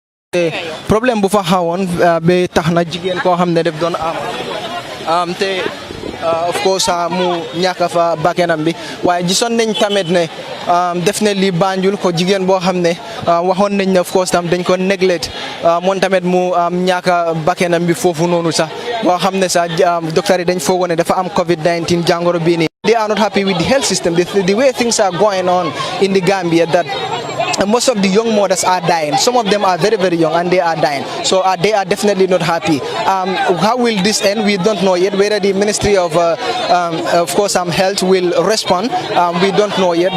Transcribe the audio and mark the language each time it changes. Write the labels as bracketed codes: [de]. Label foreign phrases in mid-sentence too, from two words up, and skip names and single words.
[wo] problème bu fa xawoon ba tax na jigéen koo xam ne def doon am te [en] of course [wo] mu ñàkk fa bakkanam bi waaye gisoon nañ tamit ne def ne lii Banjul ko jigéen boo xam ne waxoon nañ ne [en] of course [wo] tam dañ ko neglect moom tamit mu ñàkk bakkanam bi foofu noonu sax boo xam ne sax docteur yi dañ foogoon ne dafa am COVID-19 jàngoro bii nii. [en] They are not happy with the health system, the way things are going on in the Gambia, that most of the young mothers are dying. Some of them are very, very young and they are dying. So they are definitely not happy. How will this end? We don't know yet. Whether the Ministry of course, Health will respond, we don't know yet.